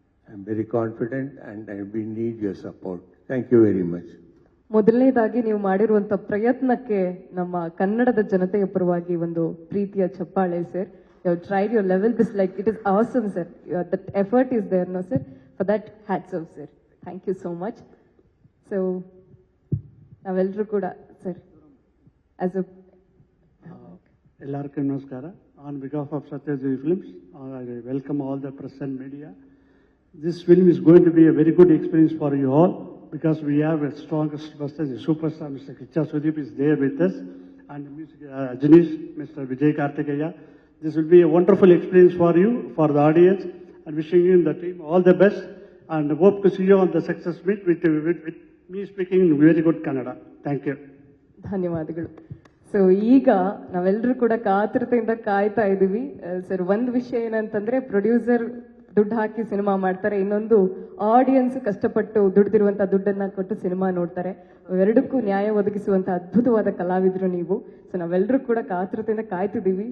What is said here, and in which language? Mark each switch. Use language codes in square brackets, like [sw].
[en] I'm very confident and we need your support. Thank you very much. [kn] ಮೊದಲನೇದಾಗಿ ನೀವು ಮಾಡಿರುವಂತ ಪ್ರಯತ್ನಕ್ಕೆ ನಮ್ಮ ಕನ್ನಡದ ಜನತೆಯ ಪರವಾಗಿ ಒಂದು ಪ್ರೀತಿಯ ಚಪ್ಪಾಳೆ sir. [en] You have tried your level. This it is awesome, sir. That effort is there, no, sir. For that, hats off, sir. Thank you so much. So, [kn] navelleru kuda, [en] sir, as a [kn] ellarku namaskara. [en] On behalf of Satyajit Films, I welcome all the press and media. This film is going to be a very good experience for you all because we have a strongest superstar, Mr. Kicha Sudeep is there with us, and Ajanish, Mr. Vijay Karthikeya. This will be a wonderful experience for you, for the audience, and wishing you and the team all the best, and hope to see you on the success meet with me speaking in very good Kannada. Thank you. [kn] ಧನ್ಯವಾದಗಳು. So ಈಗ ನಾವೆಲ್ಲರೂ ಕೂಡ ಕಾತರತೆಯಿಂದ ಕಾಯ್ತಾ ಇದ್ದೀವಿ sir. ಒಂದು ವಿಷಯ ಏನಂತಂದ್ರೆ, producer ದುಡ್ಡು ಹಾಕಿ ಸಿನಿಮಾ ಮಾಡ್ತಾರೆ, ಇನ್ನೊಂದು ಆಡಿಯನ್ಸ್ ಕಷ್ಟಪಟ್ಟು ದುಡ್ದಿರುವಂತಹ ದುಡ್ಡನ್ನ ಕೊಟ್ಟು ಸಿನಿಮಾ ನೋಡ್ತಾರೆ. ಎರಡಕ್ಕೂ ನ್ಯಾಯ ಒದಗಿಸುವಂತ ಅದ್ಭುತವಾದ ಕಲಾವಿದ್ರು ನೀವು. ಸೊ ನಾವೆಲ್ಲರೂ ಕೂಡ ಕಾತರತೆಯಿಂದ ಕಾಯ್ತಿದ್ದೀವಿ.